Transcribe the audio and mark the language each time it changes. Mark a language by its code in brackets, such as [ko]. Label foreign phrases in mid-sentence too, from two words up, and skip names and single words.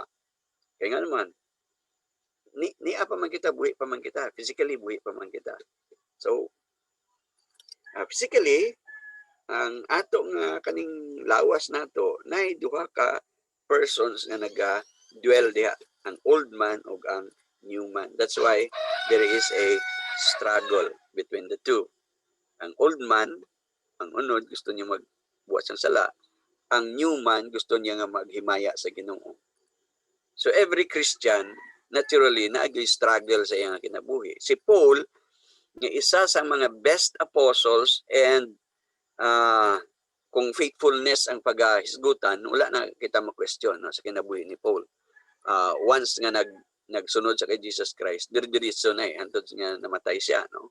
[ceb] Kaya nga naman, ni pa man kita, buhi pa man kita. Physically, buhi pa man kita. So, physically, ang atong kaning lawas nato, na duha ka persons nga naga-dwell diha, ang [en] old man [ceb] ug ang [en] new man. That's why there is a struggle between the two. Ang old man, ang unod, gusto niya magbuhat sang sala. Ang new man, gusto niya nga maghimaya sa Ginoo. So every Christian, naturally, [ceb] nag-struggle sa iyang kinabuhi. Si Paul, nga isa sa mga [en] best apostles [ceb] and kung faithfulness ang paghisgutan, wala na kita ma-question, no, sa kinabuhi ni Paul. Once nga nagsunod sa kay Jesus Christ, diri-diretso na antod nga namatay siya, no.